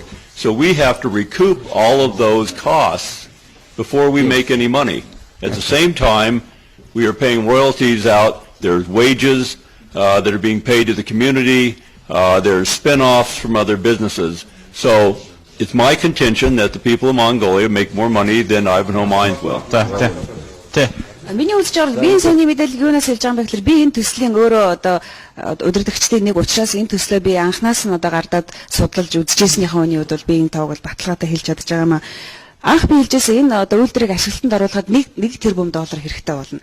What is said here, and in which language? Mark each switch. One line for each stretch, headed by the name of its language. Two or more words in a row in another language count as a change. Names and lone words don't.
English: So we have to recoup all of those costs before we make any money. At the same time, we are paying royalties out. There's wages that are being paid to the community. There's spin-offs from other businesses. So it's my contention that the people of Mongolia make more money than Ivanhoe Mines will. Тэ.
Mongolian: Миний үзэж байгаа би энэ саяны мэдээлэл юунаас хэлж байгаа юм бэ гэхээр би энэ төслийн өөрөө одоо удирдагчдын нэг учраас энэ төслөө би анхнаас нь одоо гардаад судалж үзэжсэнийхээ үний үед бол би энэ тоог бол баталгаатай хэлж чадж байгаа юм аа. Анх би хэлжсэн энэ одоо үйлдвэрийг ашиглалтанд оруулахад 1 тэрбум доллар хэрэгтэй болно.